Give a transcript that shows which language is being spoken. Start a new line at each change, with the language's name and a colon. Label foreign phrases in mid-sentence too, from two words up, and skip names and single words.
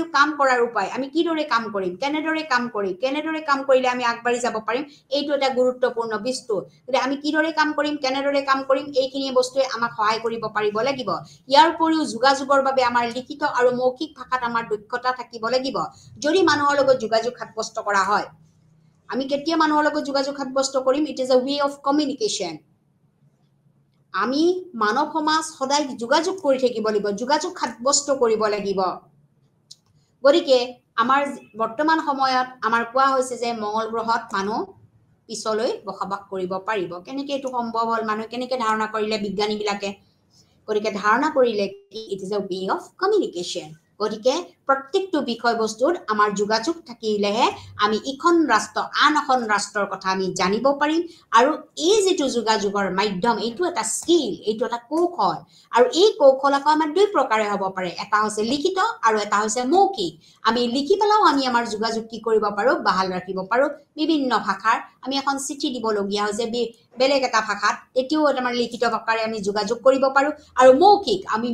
Assamese: কাম কৰাৰ উপায় আমি কিদৰে কাম কৰিম কেনেদৰে কাম কৰিলে আমি আগবাঢ়ি যাব পাৰিম এইটো এটা গুৰুত্বপূৰ্ণ বস্তু গতিকে আমি কিদৰে কাম কৰিম কেনেদৰে কাম কৰিম এইখিনি বস্তুৱে আমাক সহায় কৰিব পাৰিব লাগিব ইয়াৰ উপৰিও যোগাযোগৰ বাবে আমাৰ লিখিত আৰু মৌখিক ভাষাত আমাৰ দক্ষতা থাকিব লাগিব যদি মানুহৰ লগত যোগাযোগ সাব্যস্ত কৰা হয় আমি কেতিয়া মানুহৰ লগত যোগাযোগ সাব্যস্ত কৰিম
English: it is a way of communication
Assamese: আমি মানৱ সমাজ সদায় যোগাযোগ কৰি থাকিব লাগিব যোগাযোগ সাব্যস্ত কৰিব লাগিব গতিকে আমাৰ বৰ্তমান সময়ত আমাৰ কোৱা হৈছে যে মঙ্গল গ্ৰহত মানুহ পিছলৈ বসবাস কৰিব পাৰিব কেনেকৈ এইটো সম্ভৱ হ'ল মানুহ কেনেকৈ ধাৰণা কৰিলে বিজ্ঞানীবিলাকে গতিকে ধাৰণা কৰিলে কি
English: it is a way of communication
Assamese: গতিকে প্ৰত্যেকটো বিষয়বস্তুত আমাৰ যোগাযোগ থাকিলেহে আমি ইখন ৰাষ্ট্ৰ আন এখন ৰাষ্ট্ৰৰ কথা আমি জানিব পাৰিম আৰু এই যেটো যোগাযোগৰ মাধ্যম এইটো এটা স্কিল এইটো এটা কৌশল আৰু এই কৌশল আকৌ আমাৰ দুই প্ৰকাৰে হ'ব পাৰে এটা হৈছে লিখিত আৰু এটা হৈছে মৌখিক আমি লিখি পেলাও আমি আমাৰ যোগাযোগ কি কৰিব পাৰো বাহাল ৰাখিব পাৰো বিভিন্ন ভাষাৰ আমি এখন চিঠি দিব লগিয়া হৈছে বেলেগ এটা ভাষাত এটিও আমাৰ লিখিত ভাষাৰে আমি যোগাযোগ কৰিব পাৰো আৰু মৌখিক আমি